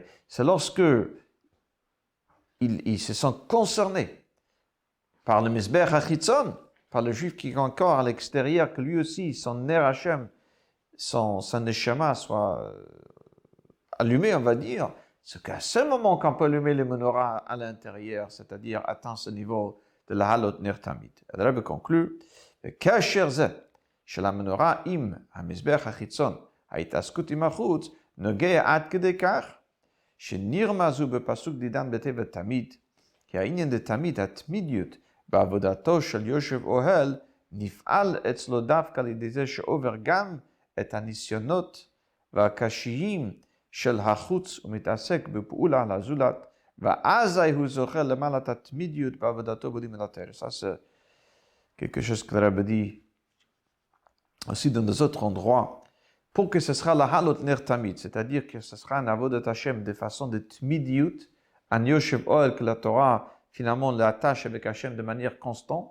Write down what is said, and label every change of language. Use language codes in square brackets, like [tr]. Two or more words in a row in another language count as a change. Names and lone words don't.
[fr] C'est lorsque il se sent concerné par le [he] מזבח החיצון, [fr] par le juif qui est encore à l'extérieur, que lui aussi, son [he] נר השם, [fr] sa Neshama soit allumé, on va dire, c'est qu'à ce moment qu'on peut allumer le menorah à l'intérieur, c'est-à-dire atteindre ce niveau de [he] להעלות נר תמיד. [fr] Le Rebbe conclut, [he] כאשר זה של המנורה עם המזבח החיצון, ההתעסקות עם החוץ, נוגע עד כדי כך, שנרמזו בפסוק דידן בטבע תמיד, כי העניין דתמיד, התמידיות, בעבודתו של יושב אוהל, נפעל אצלו דווקא לידי זה שעובר גם את הניסיונות והקשיים של החוץ ומתעסק בפעולה לזולת, ואזי הוא זוכה למעלת התמידיות בעבודתו בלימוד התורה. [fr] Ça c'est quelque chose que le Rebbe dit aussi dans d'autres endroits, pour que ce sera [he] להעלות נר תמיד, [fr] c'est-à-dire que ce sera un [he] עבודת השם [fr] de façon de tmidiyut, un [he] יושב אוהל [fr] que la Torah finalement l'attache avec Hashem de manière constante.